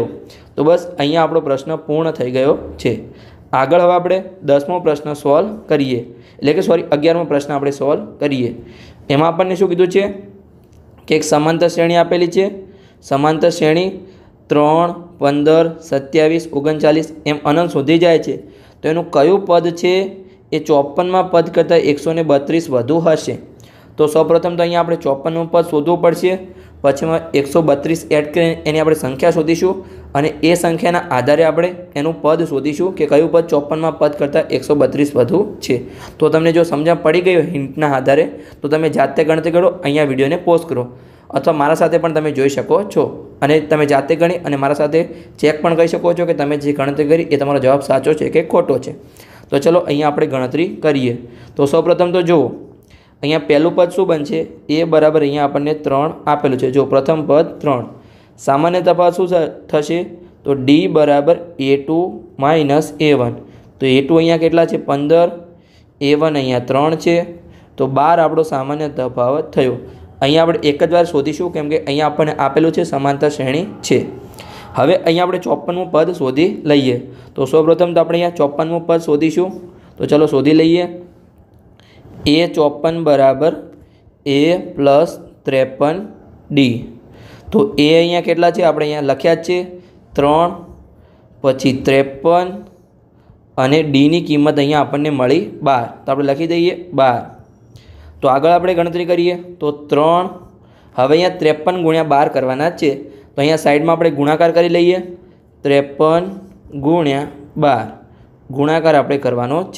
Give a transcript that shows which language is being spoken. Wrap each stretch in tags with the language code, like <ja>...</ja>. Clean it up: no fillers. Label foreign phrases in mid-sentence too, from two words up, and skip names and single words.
<gu>તો બસ અહીંયા આપણો પ્રશ્ન પૂર્ણ થઈ ગયો છે। આગળ હવે આપણે 10મો પ્રશ્ન સૉલ્વ કરીએ, એટલે કે 11મો પ્રશ્ન આપણે સૉલ્વ કરીએ। એમાં આપને શું કીધું છે કિ એક સમાંતર શ્રેણી આપેલી છે। સમાંતર શ્રેણી 3, 15, 27, 39 એમ અનંત સુધી જાય છે। તો એનું કયું પદ છે એ 54મા પદ કરતાં 132 વધુ હશે। તો સૌપ્રથમ તો અહીંયા આપણે 54મું પદ શોધવું પડશે, પછીમાં 132 એડ કરીને એની આપણે સંખ્યા શોધીશું અને એ સંખ્યાના આધારે આપણે એનું પદ શોધીશું કિ કયું પદ 54મા પદ કરતાં 132 વધુ છે। તો તમને જો સમજણ પડી ગઈ હિંટના આધારે તો તમે જાતે ગણતરી કરો, અહીંયા વિડિયોને પૉઝ કરો અથવા મારા સાથે પણ તમે જોઈ શકો છો અને તમે જાતે ગણી અને મારા સાથે ચેક પણ કરી શકો છો કિ તમે જે ગણતરી કરી એ તમારો જવાબ સાચો છે કિ ખોટો છે। તો ચલો અહીંયા આપણે ગણતરી કરીએ। તો સૌપ્રથમ તો જો અહીંયા પહલું પદ શું બનશે, એ બરાબર અહીંયા આપણે 3 આપેલું છે। જો પ્રથમ પદ 3 સામાન્ય તફાવત શું થશે, તો ડી બરાબર એ2 માઇનસ એ1। તો એ2 અહીંયા કેટલા છે 15, એ1 અહીંયા 3 છે તો 12 આપણો સામાન્ય તફાવત થયો। અહીંયા આપણે એક જ વાર શોધીશું કેમ કે અહીંયા આપણે આપેલું છે સમાંતર શ્રેણી છે। હવે અહીંયા આપણે 54મું પદ શોધી લઈએ। તો સૌપ્રથમ તો આપણે અહીંયા 54મું પદ શોધીશું। તો ચલો શોધી લઈએ। એ 54 બરાબર એ પ્લસ 53 ડી। તો એ અહીંયા કેટલા છે આપણે અહીંયા લખ્યા જ છે 3 પછી 53 અને ડી ની કિંમત અહીંયા આપણને મળી 12। તો આપણે લખી દઈએ 12। તો આગળ આપણે ગણતરી કરીએ તો 3 હવે અહીંયા 53 ગુણ્યા 12 કરવાના છે। તો અહીંયા સાઇડમાં આપણે ગુણાકાર કરી લઈએ 53 ગુણ્યા 12 ગુણાકાર આપણે કરવાનો છે।</gu>